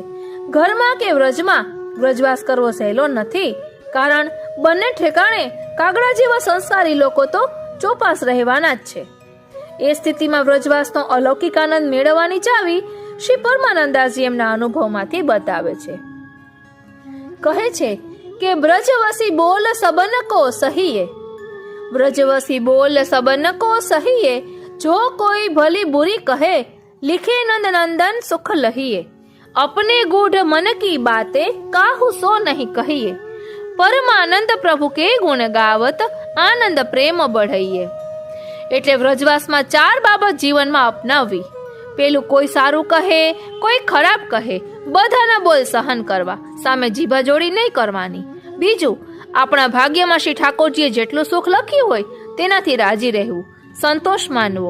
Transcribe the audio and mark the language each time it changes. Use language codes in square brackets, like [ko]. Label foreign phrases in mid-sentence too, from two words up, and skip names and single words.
[gu] ઘરમાં કે વ્રજમાં વ્રજવાસ કરવો સહેલો નથી, કારણ બંને ઠેકાણે કાગડા જેવા સંસ્કારી લોકો તો ચોપાસ રહેવાના જ છે। એ સ્થિતિમાં વ્રજવાસનો અલૌકિક આનંદ મેળવવાની ચાવી શ્રી પરમાનંદાસજી એમના અનુભવમાંથી બતાવે છે। કહે છે કે [hi] ब्रजवसी बोल सबन को सहीए, ब्रजवसी बोल सबन को सहिए, जो कोई भली बुरी कहे, लिखे नंद नंदन सुख लहिए। अपने गूढ़ मन की बातें काहू सो नहीं कहिए, परमानंद प्रभु के गुण गावत आनंद प्रेम बढ़ाइए। [gu] એટલે વ્રજવાસમાં ચાર બાબત જીવનમાં અપનાવવી। પેલું કોઈ સારું કહે, કોઈ ખરાબ કહે, બધાના બોલ સહન કરવા, સામે જીભા જોડી નહીં કરવાની। બીજું, આપણા ભાગ્યમાં શ્રી ઠાકોરજીએ જેટલું સુખ લખ્યું હોય તેનાથી રાજી રહેવું, સંતોષ માનવો।